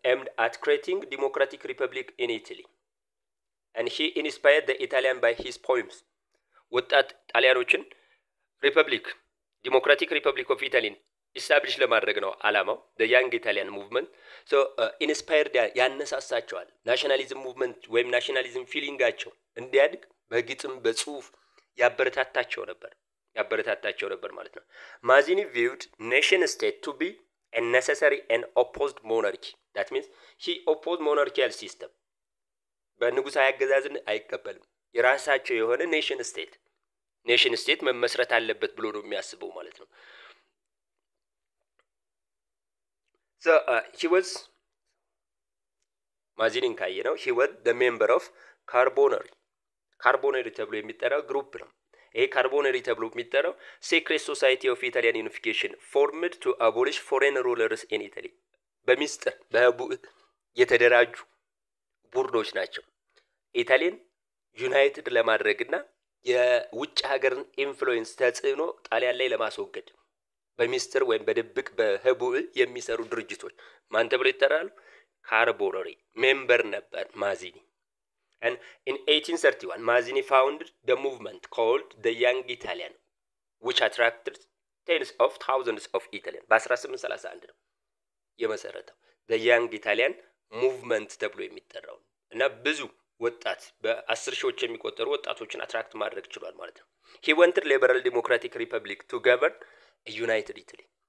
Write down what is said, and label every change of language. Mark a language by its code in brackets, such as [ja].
[en] aimed at creating democratic republic in Italy and he inspired the Italian by his poems. [am] ወጣት ጣሊያኖችን ዲሞክራቲክ ሪፐብሊክ ኦፍ ኢታሊን ኢስታብሊሽ ለማድረግ ነው ዓላማው [en] the young Italian movement. so inspired [am] ያነሳሳቸዋል ናሽናሊዝም ሙቭመንት ወይም ናሽናሊዝም ፊሊንጋቸው እንዲያድግ በግጥም በጽሁፍ ያበረታታቸው ነበር ማለት ነው። ማዚኒ [en] viewed nation state to be a necessary and opposed monarchy. that means he opposed monarchical system. [am] በንጉሳዊ አገዛዝን አይቀበልም። የራሳቸው የሆነ ኔሽን ስቴት መመስረት አለበት ብሎ ነው የሚያስበው ማለት ነው። [en] so he was [am] ማዚኒን ካየነው [en] he was the member of [am] ካርቦነሪ ተብሎ የሚጠራው ግሩፕ ነው። ይሄ ካርቦነሪ ተብሎ የሚጠራው [en] secret society of Italian unification formed to abolish foreign rulers in Italy. [am] በሚስጥር በህቡዕ የተደራጁ ቡድኖች ናቸው ኢታሊያን ዩናይትድ ለማድረግና የውጭ ሀገርን ኢንፍሉዌንስ ተጽዕኖ ጣሊያን ላይ ለማስወገድ በሚስጥር ወይም በድብቅ በህቡዕ የሚሰሩ ድርጅቶች ማን ተብለው ይጠራሉ? ካርቦነሪ ሜምበር ነበር ማዚኒ። [en] and in 1831 Mazzini founded the movement called the Young Italian which attracted tens of thousands of Italians. [am] በ1831 ነው የመሰረተው [en] the Young Italian movement [am] ተብሎ የሚጠራው እና ብዙ ወጣት በ10 ሺዎች የሚቆጠሩ ወጣቶችን አትራክት ማድረግ ችሏል ማለት ነው። [en] he wanted liberal democratic republic to govern a united Italy.